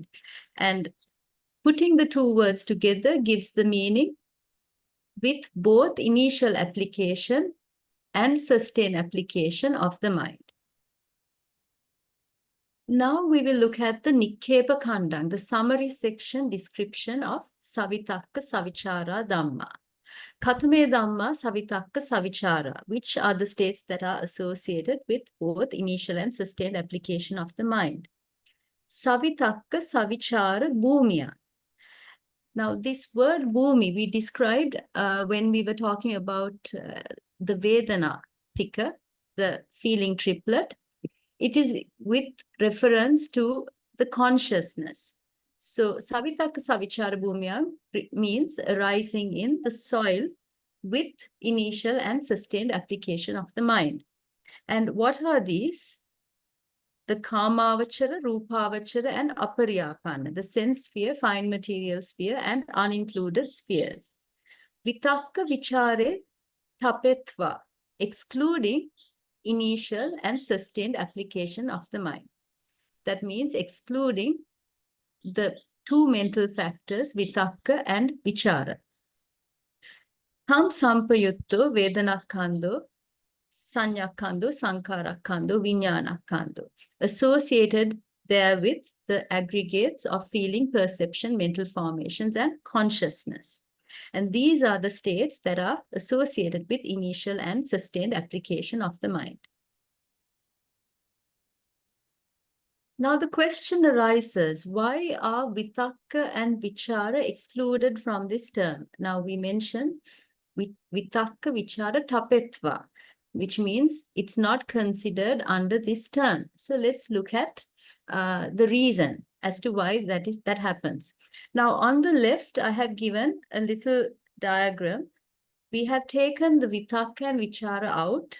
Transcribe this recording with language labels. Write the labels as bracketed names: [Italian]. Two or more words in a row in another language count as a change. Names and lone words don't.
[English] And putting the two words together gives the meaning with both initial application and sustained application of the mind. Now we will look at the [Pali] Nikkepa Khandang, [English] the summary section description of [Pali] savitakkasavicārā dhammā. Katame dhammā savitakkasavicārā, [English] which are the states that are associated with both initial and sustained application of the mind. [Pali] Savitakkasavicārā bhūmiyā. [English] Now this word bhumi we described when we were talking about the [Pali] Vedana Tika, [English] the feeling triplet. It is with reference to the consciousness. So [Pali] savitakkasavicārā bhūmiyā [English] means arising in the soil with initial and sustained application of the mind. And what are these? The [Pali] kāmāvacara, rūpāvacara, [English] and apariyāpana, the sense sphere, fine material sphere, and unincluded spheres. [Pali] Vitakka vicāre tapetva, [English] excluding initial and sustained application of the mind. That means excluding the two mental factors, vitakka and vichara. [Pali] Tam sampayutto vedanakkhandho, saññakkhandho, saṅkhārakkhandho, viññānakkhandho, [English] associated therewith the aggregates of feeling, perception, mental formations, and consciousness. And these are the states that are associated with initial and sustained application of the mind. Now the question arises, why are vitakka and vichara excluded from this term? Now we mentioned [Pali] vitakka vichara tapetva, [English] which means it's not considered under this term. So let's look at the reason as to why that happens. Now on the left, I have given a little diagram. We have taken the vitakka and vichara out.